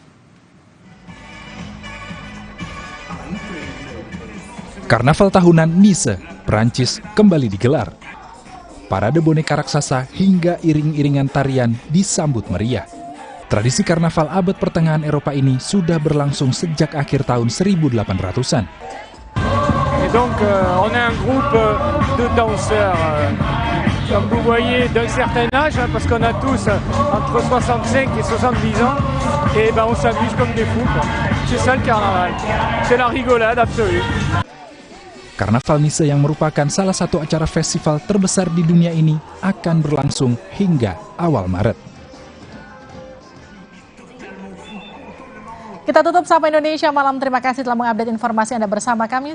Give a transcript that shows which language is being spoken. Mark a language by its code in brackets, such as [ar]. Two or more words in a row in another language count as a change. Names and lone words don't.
[id] Karnaval tahunan Nice, Prancis kembali digelar. Parade boneka raksasa hingga iring-iringan tarian disambut meriah. Tradisi karnaval abad pertengahan Eropa ini sudah berlangsung sejak akhir tahun 1800-an. [fr] Et donc, on est un groupe de danseurs, comme vous voyez, d'un certain âge, parce qu'on a tous entre 65 et 70 ans, et ben on s'amuse comme des fous. C'est ça le carnaval, c'est la rigolade absolue. [id] Karnaval Nice yang merupakan salah satu acara festival terbesar di dunia ini akan berlangsung hingga awal Maret. Kita tutup Sapa Indonesia Malam. Terima kasih telah mengupdate informasi Anda bersama kami.